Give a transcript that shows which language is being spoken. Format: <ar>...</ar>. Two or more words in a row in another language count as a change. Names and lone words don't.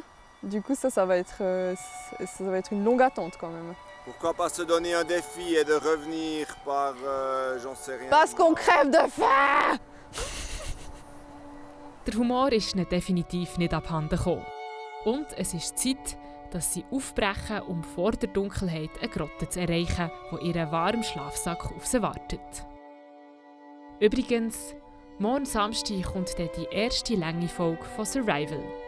<fr>Du coup ça va être une longue attente quand même. Pourquoi pas se donner un défi et de revenir par, j'en sais rien. Parce qu'on crève de faim!</fr> <de>Der Humor ist ihnen definitiv nicht abhanden gekommen. Und es ist Zeit, dass sie aufbrechen, um vor der Dunkelheit eine Grotte zu erreichen, wo ihr warmer Schlafsack auf sie wartet. Übrigens, morgen Samstag kommt dann die erste lange Folge von Survival.</de>